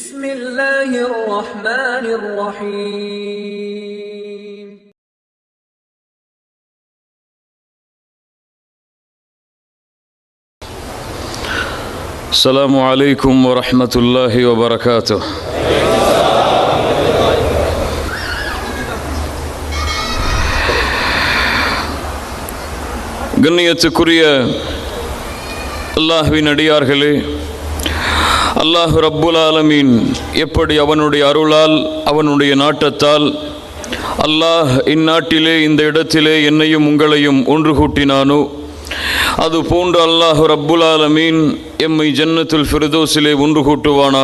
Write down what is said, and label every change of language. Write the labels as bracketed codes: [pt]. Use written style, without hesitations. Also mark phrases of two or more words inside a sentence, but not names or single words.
[ar] بسم الله الرحمن الرحيم السلام عليكم ورحمة الله وبركاته. [ta] கண்ணியத்துக்குரிய அல்லாஹ்வின் அடியார்களே, [ar] الله رب العالمين [ta] எப்படி அவனுடைய அருளால் அவனுடைய நாட்டத்தால் அல்லாஹ் இந்நாட்டிலே இந்த இடத்திலே என்னையும் உங்களையும் ஒன்று கூட்டினானோ, அது போன்று [ar] الله رب العالمين [ta] எம்மை [ar] جنة الفردوس [ta] ஒன்று கூட்டுவானாக.